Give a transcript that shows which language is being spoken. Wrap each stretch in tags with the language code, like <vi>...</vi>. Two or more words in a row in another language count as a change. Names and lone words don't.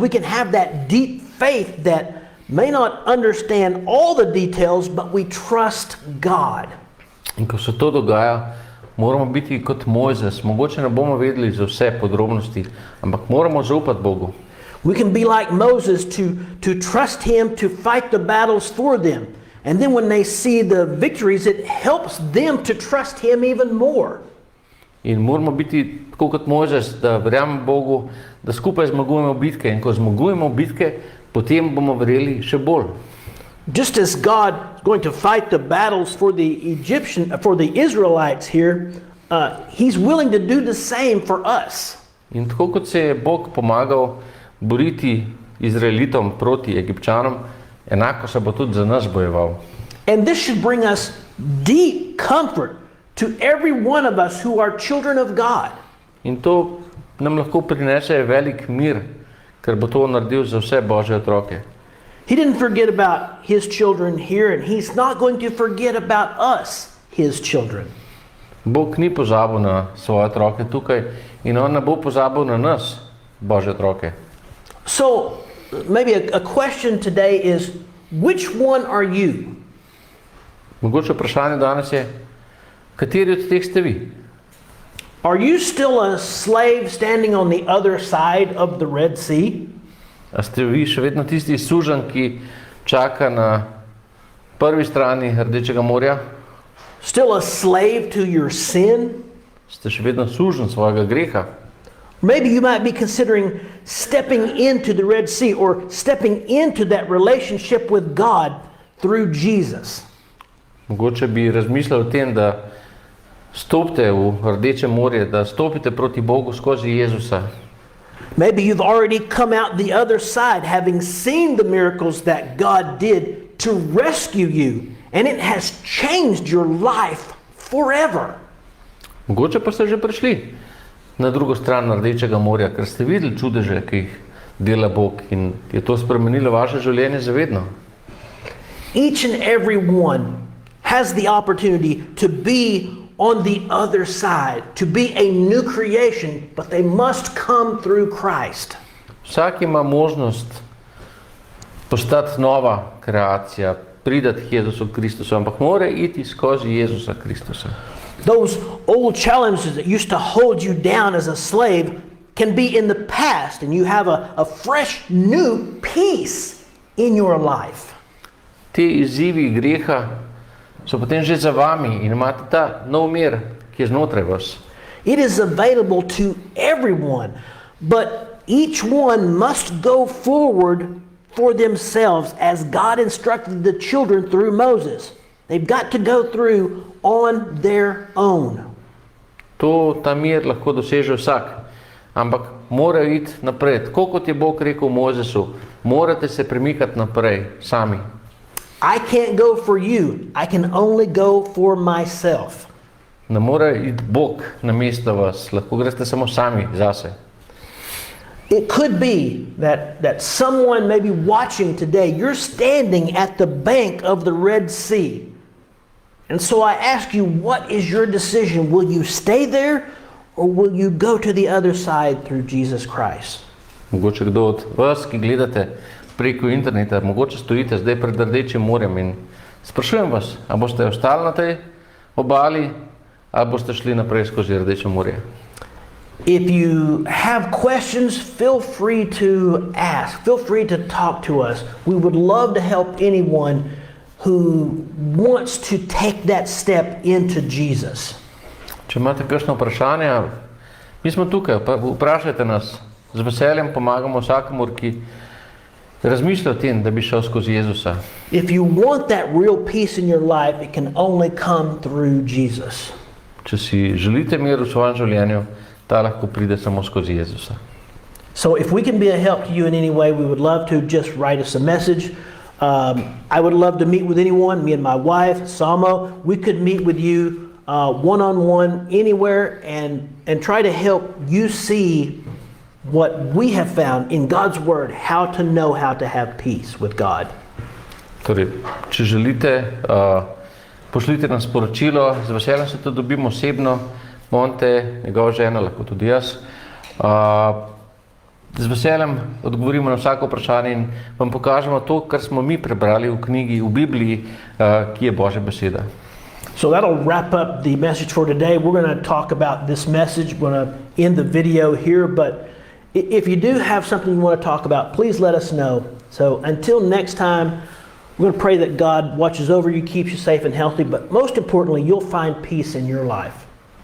<en>We can have that deep faith that may not understand all the details, but we trust God.</en> <sl>In ko se to dogaja, moramo biti kot Mojzes. Mogoče ne bomo vedeli za vse podrobnosti, ampak moramo zaupati Bogu.</sl> <en>We can be like Moses to trust him to fight the battles for them. And then when they see the victories, it helps them to trust him even more.</en> <sl>In moramo biti tako kot Mojzes, da verjamemo Bogu, da skupaj zmagujemo bitke. In ko zmagujemo bitke, potem bomo verjeli še bolj.</sl> <en>Just as God is going to fight the battles for the Israelites here, He's willing to do the same for us.</en> <sl>In tako kot se je Bog pomagal boriti Izraelitom proti Egipčanom, enako se bo tudi za nas bojeval.</sl> <en>And this should bring us deep comfort to every one of us who are children of God.</en> <sl>In to nam lahko prinese velik mir, ker bo to naredil za vse Božje otroke.</sl> <en>He didn't forget about His children here, and He's not going to forget about us, His children.</en> <sl>Bog ni pozabil na svoje otroke tukaj in on ne bo pozabil na nas, Božje otroke.</sl> <en>So, maybe a question today is, which one are you?</en> <sl>Mogoče vprašanje danes je, kateri od teh ste vi?</sl> <en>Are you still a slave standing on the other side of the Red Sea?</en> <sl>A ste vi še vedno tisti suženj, ki čaka na prvi strani Rdečega morja?</sl> <en>Still a slave to your sin?</en> <sl>Ste še vedno suženj svojega greha?</sl> <en>Maybe you might be considering stepping into the Red Sea or stepping into that relationship with God through Jesus.</en> <sl>Mogoče bi razmišljal o tem, da stopite v Rdeče morje, da stopite proti Bogu skozi Jezusa.</sl> <en>Maybe you've already come out the other side, having seen the miracles that God did to rescue you, and it has changed your life forever.</en> <sl>Mogoče pa ste že prišli na drugo stran Rdečega morja, ker ste videli čudeže, ki jih dela Bog in je to spremenilo vaše življenje za vedno.</sl> <en>Each and every one has the opportunity to be on the other side, to be a new creation, but they must come through Christ.</en> <sl>Vsak ima možnost postati nova kreacija, priti k Jezusu Kristusu, ampak mora iti skozi Jezusa Kristusa.</sl> <en>Those old challenges that used to hold you down as a slave can be in the past, and you have a fresh, new peace in your life.</en> <sl>Ti izzivi greha so potem že za vami in imate ta nov mir, ki je znotraj vas.</sl> <en>It is available to everyone, but each one must go forward for themselves as God instructed the children through Moses. They've got to go through on their own.</en> <sl>Ta mir lahko doseže vsak, ampak mora iti naprej. Tako kot je Bog rekel Mozesu, morate se premikati naprej sami.</sl> <en>I can't go for you. I can only go for myself.</en> <sl>Ne more iti Bog namesto vas, lahko greste samo sami zase.</sl> <en>It could be that someone may be watching today, you're standing at the bank of the Red Sea. And so I ask you, what is your decision? Will you stay there or will you go to the other side through Jesus Christ?</en> <sl>Mogoče kdo od vas, ki gledate preko interneta, mogoče stojite zdaj pred Rdečim morjem in sprašujem vas, a boste ostali na tej obali ali boste šli naprej skozi Rdeče morje?</sl> <en>If you have questions, feel free to ask. Feel free to talk to us. We would love to help anyone who wants to take that step into Jesus.</en> <sl>Če imate kakšno vprašanje, mi smo tukaj, vprašajte nas. Z veseljem pomagamo vsakomur, ki razmišlja o tem, da bi šel skozi Jezusa.</sl> <en>If you want that real peace in your life, it can only come through Jesus.</en> <sl>Če si želite mir v svojem življenju, ta lahko pride samo skozi Jezusa.</sl> <en>So if we can be a help to you in any way, we would love to just write us a message. I would love to meet with anyone, me and my wife, Samo. We could meet with you one-on-one anywhere and try to help you see what we have found in God's Word, how to know how to have peace with God.</en> <sl>Torej, če želite, pošljite nam sporočilo, z veseljem se to dobimo osebno, Monte, njegova žena, lahko tudi jaz. Z veseljem odgovorimo na vsako vprašanje in vam pokažemo to, kar smo mi prebrali v knjigi, v Bibliji, ki je Božja beseda.</sl> <en>So that'll wrap up the message for today. We're going to talk about this message. We're going to end the video here, but if you do have something you want to talk about, please let us know. So until next time, we're going to pray that God watches over you, keeps you safe and healthy, but most importantly, you'll find peace in your life.</en>